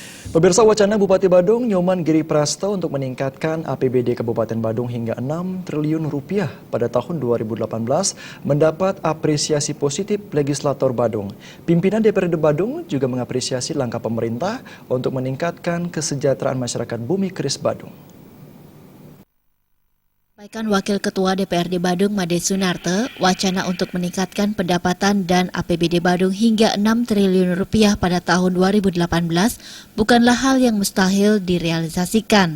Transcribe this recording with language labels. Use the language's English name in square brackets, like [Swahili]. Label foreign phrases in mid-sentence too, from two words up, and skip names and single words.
[Indonesian] Pemirsa, wacana Bupati Badung Nyoman Giri Prasto untuk meningkatkan APBD Kabupaten Badung hingga 6 triliun rupiah pada tahun 2018 mendapat apresiasi positif legislator Badung. Pimpinan DPRD Badung juga mengapresiasi langkah pemerintah untuk meningkatkan kesejahteraan masyarakat Bumi Keris Badung. Sampaikan Wakil Ketua DPRD Badung Made Sunarte, wacana untuk meningkatkan pendapatan dan APBD Badung hingga 6 triliun rupiah pada tahun 2018 bukanlah hal yang mustahil direalisasikan.